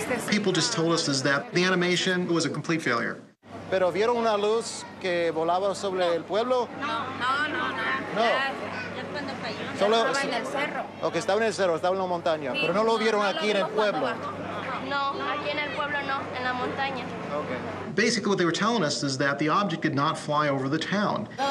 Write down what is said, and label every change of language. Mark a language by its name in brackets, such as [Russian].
[English] People just told us is that the animation was a complete failure. [Spanish] ¿Pero vieron una luz que volaba sobre el pueblo? No. Ya cuando cayó. Solo estaba en el cerro. O que estaba en el cerro, estaba en la montaña, sí, pero no lo vieron aquí en el pueblo. No, aquí en el pueblo no, en la montaña. [English] Okay. Basically, what they were telling us is that the object did not fly over the town.